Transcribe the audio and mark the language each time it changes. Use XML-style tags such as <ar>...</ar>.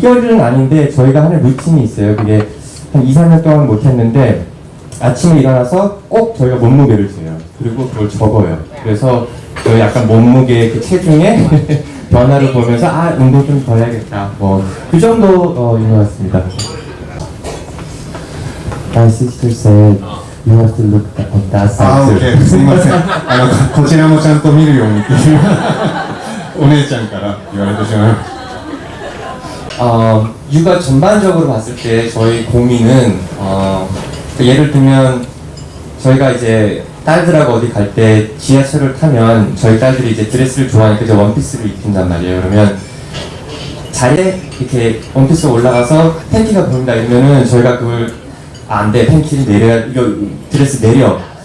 <ko>비결은 아닌데 저희가 하는 루틴이 있어요. 그게 한 2, 3년 동안 못했는데 아침에 일어나서 꼭 저희가 몸무게를 재요. 그리고 그걸 적어요. 그래서 저희 약간 몸무게 그 체중의 변화를 보면서 운동 좀 더 해야겠다. 뭐 그 정도인 것 같습니다.</ko> <en>My sister said you have to look on that あ side ー、 too.</en> <ja>OK、すみません。こちらもちゃんと見るようにっていうお姉ちゃんから言われてしまいました。</ja> <ko>육아 전반적으로 봤을 때 저희 고민은 예를 들면 저희가 이제 딸들하고 어디 갈 때 지하철을 타면 저희 딸들이 이제 드레스를 좋아하니까 이제 원피스를 입힌단 말이에요. 그러면 자리에 이렇게 원피스 올라가서 팬티가 보인다 이러면은 저희가 그걸 안 돼, 팬티를 내려, 이거 드레스 내려.</ko>